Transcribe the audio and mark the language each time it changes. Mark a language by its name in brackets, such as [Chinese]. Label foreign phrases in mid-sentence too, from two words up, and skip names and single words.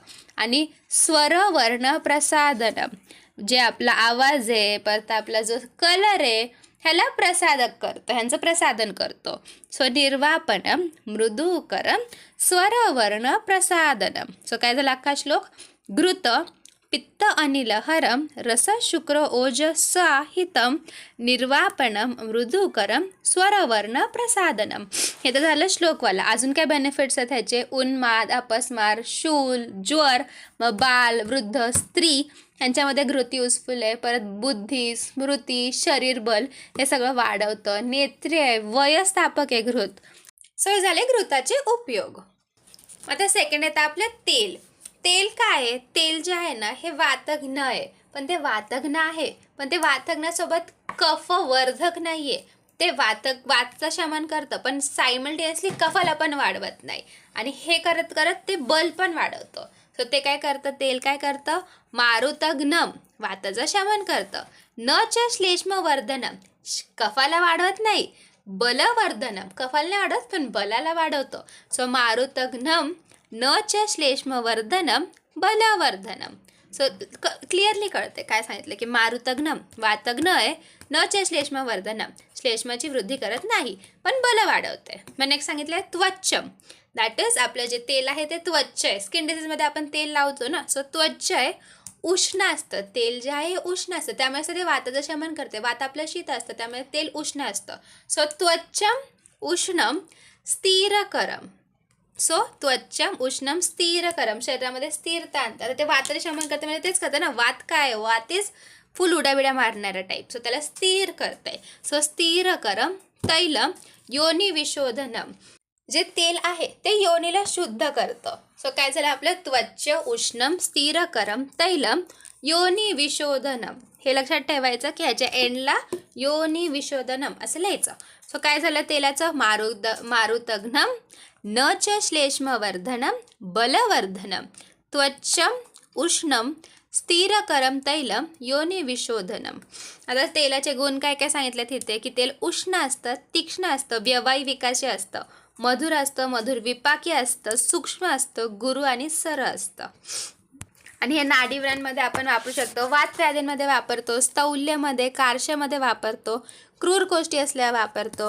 [Marathi] आणि [Sanskrit] स्वर वर्ण प्रसादनम, [Marathi] जे आपला आवाज आहे परत आपला जो कलर आहे ह्याला प्रसादक करतो, ह्यांचं प्रसादन करतो. [Sanskrit] सो निर्वापणम मृदुकरम स्वरवर्ण प्रसादनम. [Marathi] सो काय झाला अख्खा श्लोक? [Sanskrit] घृत पित्त अनिलहरम रस शुक्र ओजसाहितम निर्वापणम मृदुकरम स्वरवर्ण प्रसादनम. [Marathi] हे तर झालं श्लोकवाला. अजून काय बेनिफिट्स आहेत ह्याचे? उन्माद, अपस्मार, शूल, ज्वर, मग बाल, वृद्ध, स्त्री ह्यांच्यामध्ये घृत युजफुल आहे. परत बुद्धी, स्मृती, शरीरबल हे सगळं वाढवतं. नेत्रे आहे, वयस्थापक आहे घृत. सो हे झाले घृताचे उपयोग. आता सेकंड येतं आपलं तेल. तेल काय आहे? तेल जे आहे ना हे वातग्न आहे, पण ते वातग्न आहे पण ते वातग्नासोबत कफवर्धक नाही आहे. ते वातचं शमन करतं पण सायमल्टेनियसली कफाला पण वाढवत नाही. आणि हे करत करत ते बल पण वाढवतं. सो ते काय करतं? तेल काय करतं? मारुतग्नम वाताचं शमन करतं. [Sanskrit] न च श्लेष्मवर्धनम [Marathi] कफाला वाढवत नाही, बलवर्धनम कफाला नाही वाढवत पण बलाला वाढवतं. [Sanskrit] सो मारुतग्नम न च श्लेष्मवर्धनम बलवर्धनम. [Marathi] सो क्लिअरली कळते काय सांगितलं की [Sanskrit] मारुतघ्नम वातघ्नय न च श्लेष्मवर्धनम, [Marathi] श्लेष्माची वृद्धी करत नाही पण बल वाढवते. मग नेक्स्ट सांगितलंय त्वचम, [English] that is [Marathi] आपलं जे तेल आहे ते त्वच आहे. स्किन डिसीजमध्ये आपण तेल लावतो ना, सो त्वच आहे उष्ण असतं, तेल जे आहे उष्ण असतं, त्यामुळे ते वाताचं शमन करते. वात आपलं शीत असतं त्यामुळे तेल उष्ण असतं. [Sanskrit] सो त्वचम उष्णम स्थिरकरम, सो त्वचम उष्णम स्थिरकरम, [Marathi] शरीरामध्ये स्थिरता आणतात. ते वाताचे शमन करते म्हणजे तेच करतं ना, वात काय वात [English] is full [Marathi] उड्याबिड्या मारणारा टाईप, सो त्याला स्थिर करते. सो [Sanskrit] स्थिरकरम तैलम योनी विशोधनम, [Marathi] जे तेल आहे ते योनीला शुद्ध करतं. सो काय झालं आपलं [Sanskrit] त्वच उष्णम स्थिरकरम तैलम योनी विशोधनम, [Marathi] हे लक्षात ठेवायचं की ह्याच्या एंडला [Sanskrit] योनी विशोधनम [Marathi] असं लिहायचं. सो काय झालं तेलाचं [Sanskrit] मारुतघ्नम न च श्लेष्मवर्धनम बलवर्धनम त्वचम उष्णम स्थिरकरम तैलम योनी विशोधनम. [Marathi] आता तेलाचे गुण काय काय सांगितले तिथे की तेल उष्ण असतं, तीक्ष्ण असतं, व्यवायी विकासी असतं, मधुर असतं, मधुर विपाकी असतं, सूक्ष्म असतं, गुरु आणि सर असतं. आणि हे नाडीव्रांमध्ये आपण वापरू शकतो, वात व्याधींमध्ये वापरतो, स्थौल्यमध्ये कार्शमध्ये वापरतो, क्रूर कोष्टी असल्यावर वापरतो.